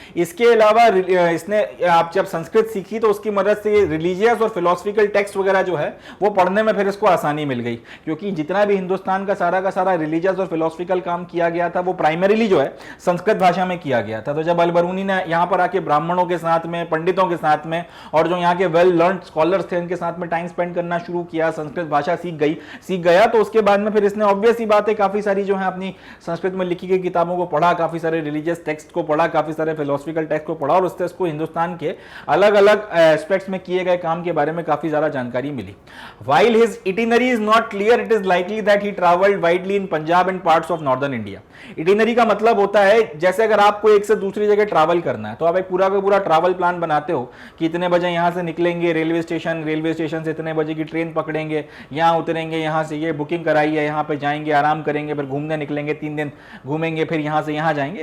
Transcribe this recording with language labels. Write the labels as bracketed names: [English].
[Hindi] इसके अलावा इसने आप जब संस्कृत सीखी तो उसकी मदद से रिलीजियस और फिलोसफिकल टेक्स्ट वगैरह जो है वो पढ़ने में फिर इसको आसानी मिल गई, क्योंकि जितना भी हिंदुस्तान का सारा रिलीजियस और फिलोसफिकल काम किया गया था वो प्राइमरीली जो है संस्कृत भाषा में किया गया था। तो जब अल बरूनी ने यहाँ पर आके ब्राह्मणों के साथ में, पंडितों के साथ में और जो यहाँ के वेल लर्न्ड स्कॉलर्स थे उनके साथ में टाइम स्पेंड करना शुरू किया, संस्कृत भाषा सीख गया, तो उसके बाद में फिर इसने ऑब्वियस ही बात है काफी सारी जो है अपनी संस्कृत में लिखी गई किताबों को पढ़ा, काफी सारे रिलीजियस टेक्स्ट को पढ़ा, काफी सारे फिलोसफिकल टेक्स्ट को पढ़ा और उससे इसको हिंदुस्तान के अलग अलग एस्पेक्ट्स में किए गए काम के बारे में काफी ज्यादा जानकारी मिली। [English] While his itinerary is not clear, it is likely that he traveled widely in Punjab and parts of northern India. [Hindi] Itinerary का मतलब होता है जैसे अगर आपको एक से दूसरी जगह ट्रैवल करना है तो आप एक पूरा का पूरा ट्रैवल प्लान बनाते हो कि इतने बजे यहां से निकलेंगे रेलवे स्टेशन से इतने बजे की ट्रेन पकड़ेंगे, यहां उतरेंगे, यहां से ये बुकिंग कराई है, यहां पे जाएंगे, आराम करेंगे, फिर घूमने निकलेंगे, 3 दिन घूमेंगे, फिर यहां से यहां जाएंगे।